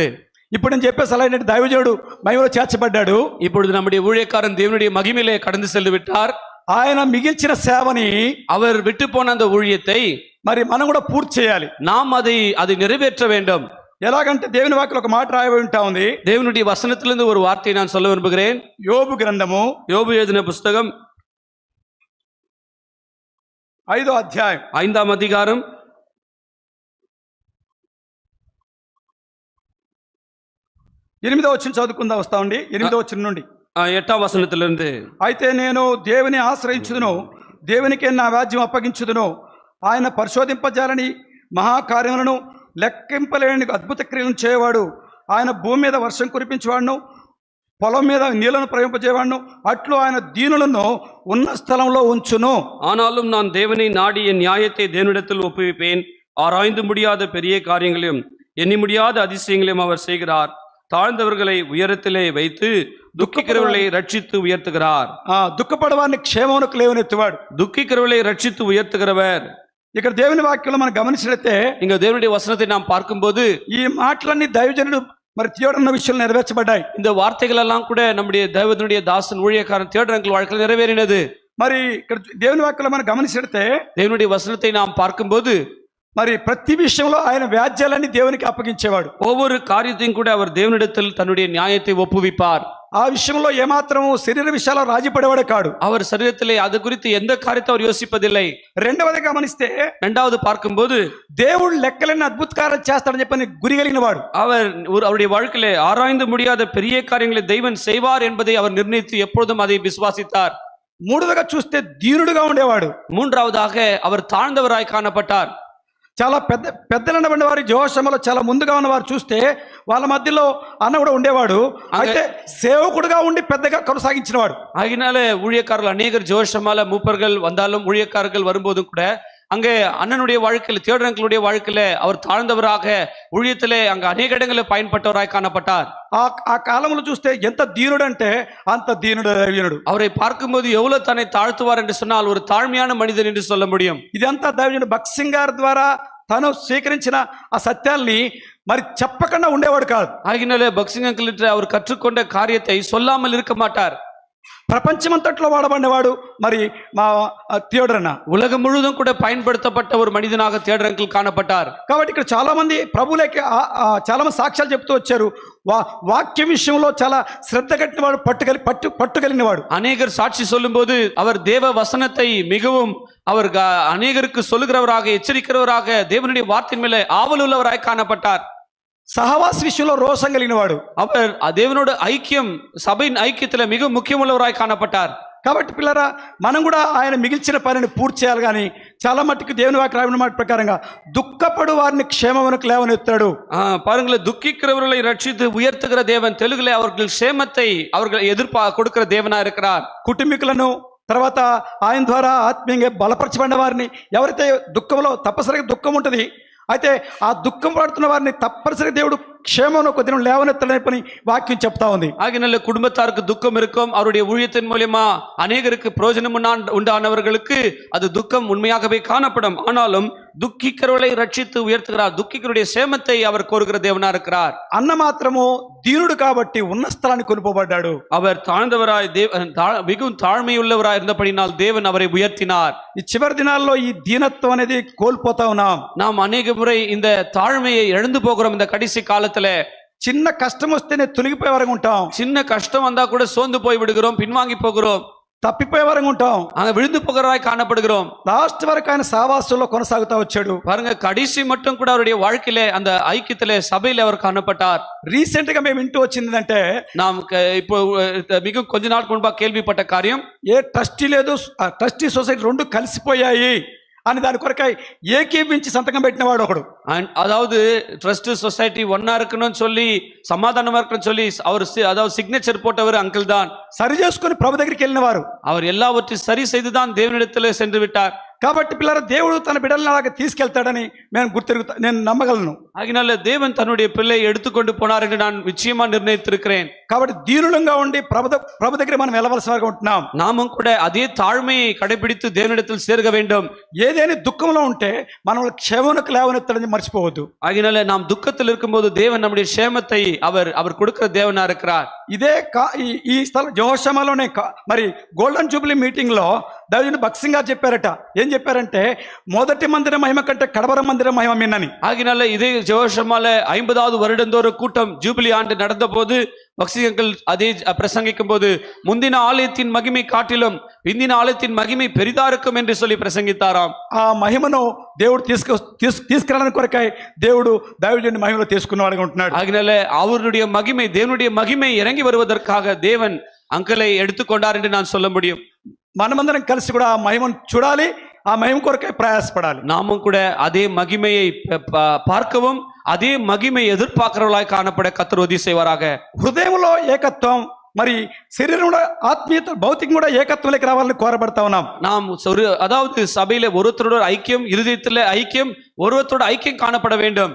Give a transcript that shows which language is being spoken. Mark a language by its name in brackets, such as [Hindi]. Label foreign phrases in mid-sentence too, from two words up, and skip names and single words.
[Telugu] ఇప్పుడు నేను చెప్పే సలహా దైవజనుడు మహిమలో చేర్చబడ్డాడు. [Tamil] இப்பொழுது நம்முடைய ஊழியக்காரன் தேவனுடைய மகிமையிலே கடந்து சென்று விட்டார். [Telugu] ఆయన మిగిల్చిన సేవని, [Tamil] அவர் விட்டு போன அந்த ஊழியத்தை [Telugu] మరి మనం కూడా పూర్తి చేయాలి. [Tamil] நாம் அதை நிறைவேற்ற வேண்டும். [Telugu] ఎలాగంటే దేవుని వాక్యంలో ఒక మాట రాయబడి ఉంటా ఉంది. [Tamil] தேவனுடைய வசனத்திலிருந்து ஒரு வார்த்தையை நான் சொல்ல விரும்புகிறேன். [Telugu] యోబు గ్రంథము, [Tamil] யோபு எழுதின புஸ்தகம் [Telugu] 5వ అధ్యాయం [Tamil] 5ஆம் அதிகாரம் [Telugu] 8వ వచనం చదువుకుందా వస్తా ఉండి. 8వ వచనం నుండి [Tamil] 8ஆம் வசனத்திலிருந்து [Telugu] అయితే నేను దేవుని ఆశ్రయించుదును, దేవునికే నా వ్యాజ్యం అప్పగించుదును. ఆయన పరిశోధింపజాలని మహాకార్యములను లెక్కింపలేని అద్భుత క్రియలను చేయవాడు. ఆయన భూమి మీద వర్షం కురిపించేవాడును, పొలం మీద నీళ్లను ప్రవహింపజేవాడును. అట్లు ఆయన దీనులను ఉన్న స్థలంలో ఉంచును. [Tamil] ஆனாலும் நான் தேவனை நாடி என் நியாயத்தை தேவனிடத்தில் ஒப்புவிப்பேன். ஆராய்ந்து முடியாத பெரிய காரியங்களையும் எண்ணி முடியாத அதிசயங்களையும் அவர் செய்கிறார். தாழ்ந்தவர்களை உயரத்திலே வைத்து துக்கிக்கிறவர்களை ரட்சித்து உயர்த்துகிறார். [Telugu] దుఃఖపడవారిని క్షేమమునకు లేవనెత్తువాడు. [Tamil] துக்கிக்கிறவர்களை ரட்சித்து உயர்த்துகிறவர். [Telugu] ఇక్కడ దేవుని వాక్యంలో మనం గమనించినట్లయితే [Tamil] இங்க தேவனுடைய வசனத்தை நாம் பார்க்கும்போது [Telugu] ఈ మాటలన్నీ దైవజనుడు మరి థియోడన్న విషయంలో నెరవేర్చబడ్డాయి. [Tamil] இந்த வார்த்தைகள் எல்லாம் கூட நம்முடைய தேவனுடைய தாசன் ஊழியக்காரன் தியோடரங்கள் வாழ்க்கையில் நிறைவேறினது. [Telugu] మరి ఇక్కడ దేవుని వాక్యంలో మనం గమనించినట్లయితే [Tamil] தேவனுடைய வசனத்தை நாம் பார்க்கும்போது [Telugu] మరి ప్రతి విషయంలో ఆయన వ్యాజ్యాలన్నీ దేవునికి అప్పగించేవాడు. [Tamil] ஒவ்வொரு காரியத்தையும் கூட அவர் தேவனிடத்தில் தன்னுடைய நியாயத்தை ஒப்புவிப்பார். [Telugu] ఆ విషయంలో ఏమాత్రము శరీర విషయాల్లో రాజీ పడేవాడు కాడు. [Tamil] அவர் சரீரத்திலே அது குறித்து எந்த காரியத்தை அவர் யோசிப்பதில்லை. [Telugu] రెండవది గమనిస్తే [Tamil] இரண்டாவது பார்க்கும்போது [Telugu] దేవుడు లెక్కలేని అద్భుత కార్యాలు చేస్తాడని చెప్పని గురి కలిగిన వాడు. [Tamil] அவருடைய வாழ்க்கையிலே ஆராய்ந்து முடியாத பெரிய காரியங்களை தெய்வன் செய்வார் என்பதை அவர் நிர்ணயித்து எப்பொழுதும் அதை விசுவாசித்தார். [Telugu] మూడవదిగా చూస్తే దీనుడుగా ఉండేవాడు. [Tamil] மூன்றாவதாக அவர் தாழ்ந்தவராய் காணப்பட்டார். [Telugu] చాలా పెద్దలైన వారి జోషములో చాలా ముందుగా ఉన్నవారు చూస్తే వాళ్ళ మధ్యలో అన్న కూడా ఉండేవాడు. అయితే సేవకుడుగా ఉండి పెద్దగా కొనసాగించినవాడు. [Tamil] ஆகினால ஊழியக்காரர்கள் அநேகர் ஜோஷமால மூப்பர்கள் வந்தாலும் ஊழியக்காரர்கள் வரும்போதும் கூட அங்கே அண்ணனுடைய வாழ்க்கையில் தியோடரங்களுடைய வாழ்க்கையில அவர் தாழ்ந்தவராக ஊழியத்திலே அங்க அநேக இடங்களில் பயன்பட்டவராய் காணப்பட்டார். [Telugu] ఆ కాలంలో చూస్తే ఎంత దీనుడు అంటే అంత దీనుడు దైవజనుడు. [Tamil] அவரை பார்க்கும்போது எவ்வளவு தன்னை தாழ்த்துவார் என்று சொன்னால் ஒரு தாழ்மையான மனிதன் என்று சொல்ல முடியும். [Telugu] ఇదంతా దైవజనుడు భక్సింగ్ గారి ద్వారా తను స్వీకరించిన ఆ సత్యాల్ని మరి చెప్పకుండా ఉండేవాడు కాదు. [Tamil] ஆகினால பக்சிங் அங்கிள் அவர் கற்றுக்கொண்ட காரியத்தை சொல்லாமல் இருக்க மாட்டார். [Telugu] ప్రపంచమంతట్లో వాడబడినవాడు మరి మా థియోడరన్న. [Tamil] உலகம் முழுதும் கூட பயன்படுத்தப்பட்ட ஒரு மனிதனாக தியோடரங்கள் காணப்பட்டார். [Telugu] కాబట్టి ఇక్కడ చాలా మంది ప్రభువులకి చాలా మంది సాక్ష్యాలు చెప్తూ వచ్చారు. వాక్యం విషయంలో చాలా శ్రద్ధ కట్టిన వాడు, పట్టుకలిగిన వాడు. [Tamil] அநேகர் சாட்சி சொல்லும் போது அவர் தேவ வசனத்தை மிகவும் அவர் அநேகருக்கு சொல்லுகிறவராக எச்சரிக்கிறவராக தேவனுடைய வார்த்தையின் மேலே ஆவல் உள்ளவராய் காணப்பட்டார். [Telugu] సహవాస విషయంలో రోషం కలిగిన వాడు. [Tamil] அவர் தேவனோட ஐக்கியம் சபையின் ஐக்கியத்துல மிக முக்கியமுள்ளவராய் காணப்பட்டார். [Telugu] కాబట్టి పిల్లరా మనం కూడా ఆయన మిగిల్చిన పనిని పూర్తి చేయాలి. కానీ చాలా మట్టుకు దేవుని వాక్యం రాసిన మాట ప్రకారంగా దుఃఖపడు వారిని క్షేమమునకు లేవనెత్తాడు. [Tamil] பாருங்களேன், துக்கிக்கிறவர்களை ரட்சித்து உயர்த்துகிற தேவன் தெலுங்குல அவர்கள் க்ஷேமத்தை அவர்கள் கொடுக்கிற தேவனா இருக்கிறார். [Telugu] కుటుంబీకులను తర్వాత ఆయన ద్వారా ఆత్మీయంగా బలపరచబడిన వారిని, ఎవరైతే దుఃఖంలో తప్పనిసరిగా దుఃఖం ఉంటుంది, అయితే ఆ దుఃఖం పడుతున్న వారిని తప్పనిసరిగా దేవుడు క్షేమను ఒక దినం లేవనెత్తడని పని వాక్యం చెప్తా ఉంది. [Tamil] ஆகினால குடும்பத்தாருக்கு துக்கம் இருக்கும். அவருடைய ஊழியத்தின் மூலமா அநேகருக்கு பிரயோஜனம் உண்டானவர்களுக்கு அது துக்கம் உண்மையாகவே காணப்படும். ஆனாலும் துக்கிக்கிறவர்களை ரட்சித்து உயர்த்துகிறார். துக்கிக்கிறவருடைய சேமத்தை அவர் கோருகிற தேவனா இருக்கிறார். [Telugu] అన్న మాత్రము దీనుడు కాబట్టి ఉన్న స్థలానికి కొనుపోబడ్డాడు. [Tamil] அவர் தாழ்ந்தவராய் மிகவும் தாழ்மையுள்ளவராய் இருந்தபடினால் தேவன் அவரை உயர்த்தினார். [Telugu] ఈ చివరి దినాల్లో ఈ దీనత్వం అనేది కోల్పోతా ఉన్నాం. [Tamil] நாம் அநேக முறை இந்த தாழ்மையை இழந்து போகிறோம். இந்த கடைசி காலத்துல [Telugu] చిన్న కష్టం వస్తేనే తొలగిపోయే వరకు ఉంటాం. [Tamil] சின்ன கஷ்டம் வந்தா கூட சோர்ந்து போய் விடுகிறோம், பின்வாங்கி போகிறோம், [Telugu] తప్పిపోయే వరకు ఉంటాం, [Tamil] அங்க விழுந்து போகிறவராய் காணப்படுகிறோம். [Telugu] లాస్ట్ వరకు ఆయన సహవాసంలో కొనసాగుతా వచ్చాడు. [Tamil] பாருங்க, கடைசி மட்டும் கூட அவருடைய வாழ்க்கையில அந்த ஐக்கியத்திலே சபையில அவர் காணப்பட்டார். [Telugu] రీసెంట్ గా మేము వింటూ వచ్చిందంటే [Tamil] நாம் இப்போ மிக கொஞ்ச நாளுக்கு முன்பா கேள்விப்பட்ட காரியம், [Telugu] ఏ ట్రస్టీ లేదు, [English] trustee society [Telugu] రెండు కలిసిపోయాయి అని దాని కొరకై ఏకీభించి సంతకం పెట్టినవాడు ఒకడు. [Tamil] அதாவது [English] trust society [Tamil] ஒன்னா இருக்கணும்னு சொல்லி சமாதானமா இருக்கணும்னு சொல்லி அவர் அதாவது சிக்னேச்சர் போட்டவர் அங்கிள் தான். [Telugu] సరి చేసుకుని ప్రభు దగ్గరికి వెళ్ళిన వారు. [Tamil] அவர் எல்லாவற்றையும் சரி செய்துதான் தேவனிடத்தில் சென்று விட்டார். [Telugu] కాబట్టి పిల్లల దేవుడు తన బిడ్డలను అలాగే తీసుకెళ్తాడని నేను నమ్మగలను. [Tamil] ஆகினால தேவன் தன்னுடைய பிள்ளை எடுத்துக்கொண்டு போனார் என்று நான் நிச்சயமா நிர்ணயித்திருக்கிறேன். [Telugu] కాబట్టి దీనులంగా ఉండి ప్రభు దగ్గర మనం వెళ్ళవలసిన వారుగా ఉంటున్నాం. [Tamil] நாமும் கூட அதே தாழ்மையை கடைபிடித்து தேவனிடத்தில் சேர்க்க வேண்டும். [Telugu] ఏదైనా దుఃఖంలో ఉంటే మనం క్షేమమునకు లేవనెత్తడని మర్చిపోవద్దు. [Tamil] ஆகினால நாம் துக்கத்தில் இருக்கும்போது தேவன் நம்முடைய క్షేమத்தை அவர் கொடுக்கிற தேவனா இருக்கிறார். [Telugu] ఇదే ఈ స్థలం జోషమాలోనే మరి [English] golden jubilee meeting [Telugu] లో దైవజనుడు భక్సింగ్ గారు చెప్పారట. ఏం చెప్పారంటే మొదటి మందిర మహిమ కంటే కడవర మందిర మహిమ మిన్నని. [Tamil] ஆகினால இதே ஜோஷமால 50வது வருடந்தோற கூட்டம் ஜூபிலி ஆண்டு நடந்த போது பக்சிகள் அதே பிரசங்கிக்கும் போது முந்தின ஆலயத்தின் மகிமை காட்டிலும் பிந்தின ஆலயத்தின் மகிமை பெரிதா இருக்கும் என்று சொல்லி பிரசங்கித்தாராம். [Telugu] ఆ మహిమను దేవుడు తీసుకురావడానికి కొరకై దేవుడు దైవజనుడి మహిమలో తీసుకున్నవాడుగా ఉంటున్నాడు. [Tamil] ஆகினால அவருடைய மகிமை தேவனுடைய மகிமை இறங்கி வருவதற்காக தேவன் అంకలై எடுத்துக்கொண்டார் என்று நான் சொல்ல முடியும். [Telugu] మనమందరం కలిసి కూడా ఆ మహిమను చూడాలి, ఆ మహిమ కొరకై ప్రయాసపడాలి. [Tamil] நாமும் கூட அதே மகிமையை பார்க்கவும் அதே மகிமை எதிர்பார்க்கிறவர்களாய் காணப்பட கர்த்தர் உதவி செய்வாராக. [Telugu] హృదయంలో ఏకత్వం, మరి శరీరంలో ఆత్మీయత, భౌతికం కూడా ఏకత్వంలోకి రావాలని కోరబడతా ఉన్నాం. [Tamil] நாம் அதாவது சபையில ஒருத்தரோட ஐக்கியம், இருதயத்துல ஐக்கியம், ஒருவத்தோட ஐக்கியம் காணப்பட வேண்டும்.